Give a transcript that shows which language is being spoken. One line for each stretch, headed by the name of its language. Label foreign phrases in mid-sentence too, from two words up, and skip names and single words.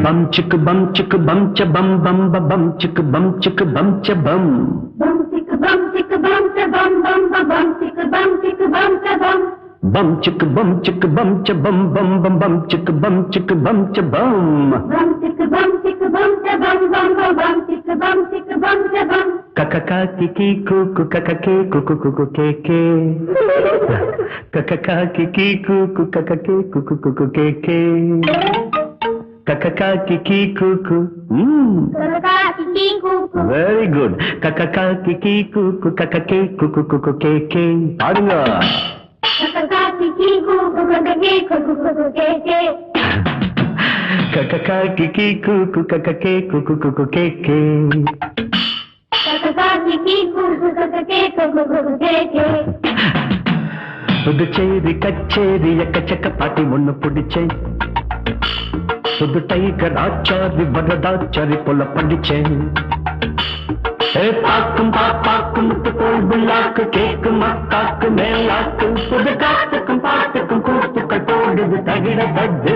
English: chick bum chick bum cha bum bum ba bum chick bum cha bum. Bum chick bum cha bum bum ba bum chick cha bum. Bum chick bum cha bum bum bum bum chick bum cha bum. Bum chick bum cha bum bum ba bum chick cha bum. Kakaka kiki kuku kakake kuku kuku keke. Kakaka kiki kuku kakake kuku kuku keke. Kakaka kiki kuku. Kakaka kiki kuku. Very good. Kakaka kiki kuku kakake kuku kuku keke.
Tamil: பாடுங்க. Kakaka kiki kuku kakake kuku kuku keke. Kakaka kiki kuku kakake kuku kuku keke. Kakaka kiki kuku kakake kuku kuku keke. புதுச்சேரி கச்சேரி எக்கச்சக்க பாட்டி ஒண்ணு பிடிச்சேன். புது டைகர் ஆச்சாரி வரதாச்சாரி போல படிச்சேன். பாக்கும் பாப்பாக்கும் முத்துக்கோள் புல்லாக்கு கேக்கு மக்காக்கு மேலாக்கு புது காத்துக்கும் பாட்டுக்கும் கூத்துக்கள் போடுது தகிட தட்டு.